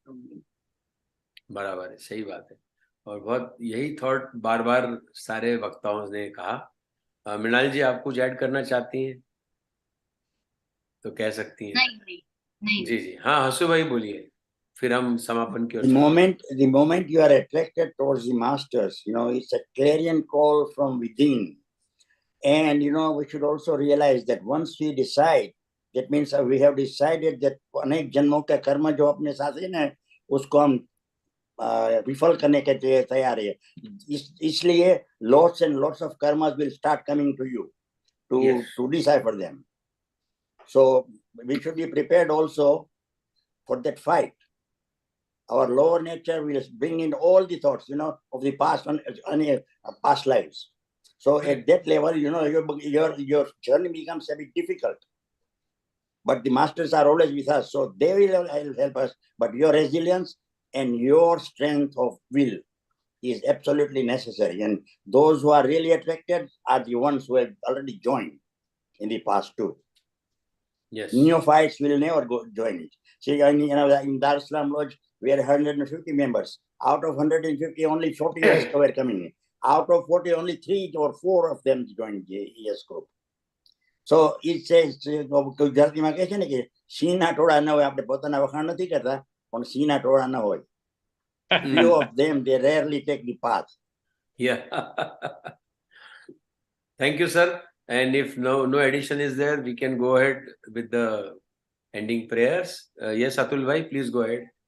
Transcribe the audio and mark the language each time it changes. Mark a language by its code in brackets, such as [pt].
[hi] बराबर है, सही बात है। और बहुत यही थॉट बार बार सारे वक्ताओं ने कहा। मृणाल जी, आप कुछ ऐड करना चाहती हैं तो कह सकती हैं। नहीं जी जी, हाँ हसू भाई बोलिए, फिर हम समापन की ओर [en] The [hi] चलेंगे। [en] moment you are attracted towards the masters, it's a clarion call from within. And, we should also realize that once we decide, that means we have decided that [hi] अनेक जन्मों का कर्म जो अपने साथ है ना, उसको हम विफल करने के लिए तैयार है। [en] इसलिए lots and lots of karmas will start coming to you to decipher them. So we should be prepared also for that fight. Our lower nature will bring in all the thoughts, of the past past lives. So at that level, your journey becomes a bit difficult. But the masters are always with us, so they will help us. But your resilience and your strength of will is absolutely necessary. And those who are really attracted are the ones who have already joined in the past too. Yes. Neophytes will never join it. See, in Dar es Salaam Lodge, we are 150 members. Out of 150, only 40 were coming in. Out of 40, only 3 or 4 of them joined the ES group. So it says, [gu] ગુજરાતીમાં કહે છે ને કે સિંહના ટોળા ન હોય, આપણે પોતાના વખાણ નથી કરતા, પણ સિંહના ટોળા ન હોય. [en] Few of them, they rarely take the path. Yeah. Thank you, sir. And if no addition is there, we can go ahead with the ending prayers. Yes, Atul bhai, please go ahead.